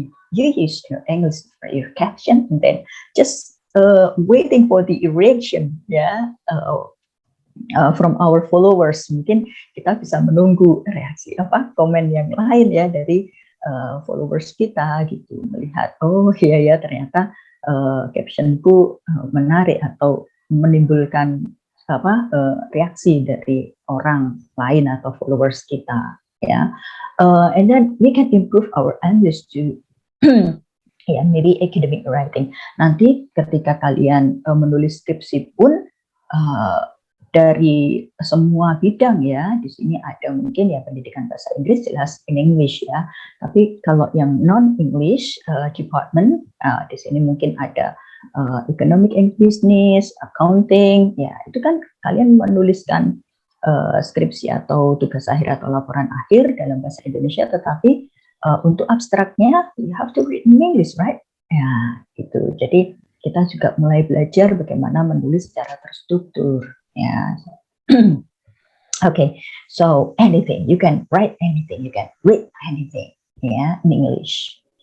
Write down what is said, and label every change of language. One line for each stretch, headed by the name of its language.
English: You use your English for your caption, and then just waiting for the reaction ya, from our followers.
Indonesian: Mungkin kita bisa menunggu reaksi komen yang lain ya dari followers kita gitu, melihat oh iya ya ternyata captionku menarik atau menimbulkan reaksi dari orang lain atau followers kita ya.
English: And then we can improve our English too. Ya, maybe academic writing.
Indonesian: Nanti ketika kalian menulis skripsi pun dari semua bidang ya, di sini ada mungkin ya pendidikan bahasa Inggris, jelas
English: in English
Indonesian: ya. Tapi kalau yang non English department, di sini mungkin ada economic and business, accounting, ya itu kan kalian menuliskan skripsi atau tugas akhir atau laporan akhir dalam bahasa Indonesia, tetapi untuk abstraknya
English: you have to read in English, right?
Indonesian: Ya, gitu. Jadi kita juga mulai belajar bagaimana menulis secara terstruktur, ya.
English: Okay, so anything, you can write anything, you can read anything, yeah, in English.